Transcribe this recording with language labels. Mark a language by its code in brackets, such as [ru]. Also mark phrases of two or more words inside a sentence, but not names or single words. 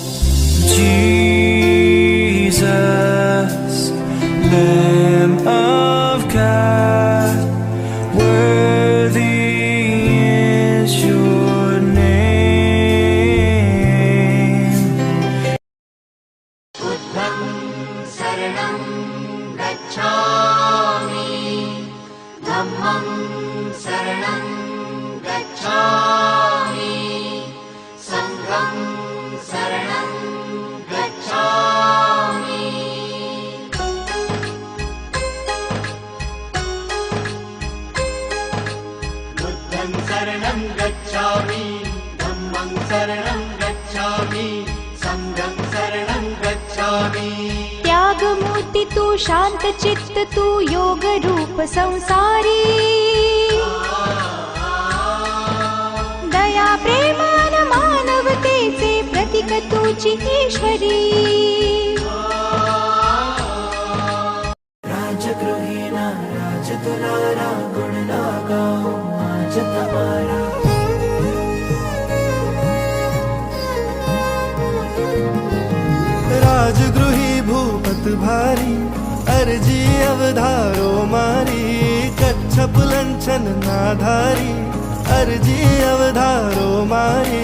[en] Jesus, Lamb of God, worthy is your name. [pi] Buddham saranam gacchami, Dhammam saranam gacchami, Sangham saranam gacchami. Buddham saranam gacchami, Dhammam saranam gacchami, Sangham saranam gacchami. [mr] त्याग मूर्ति तू शांत चित्त तू योग रूप संसारी, दया प्रेमान मानवतेचे प्रतीक तुझी ईश्वरी. [hi] राजगृहिणा राजदुलारा गुण गाओ आज तुम्हारा. [gu] રાજગૃહી ભૂપત ભારી, અર્જી અવધારો મારી, કચ્છપ લંચન નાધારી, અર્જી અવધારો મારી.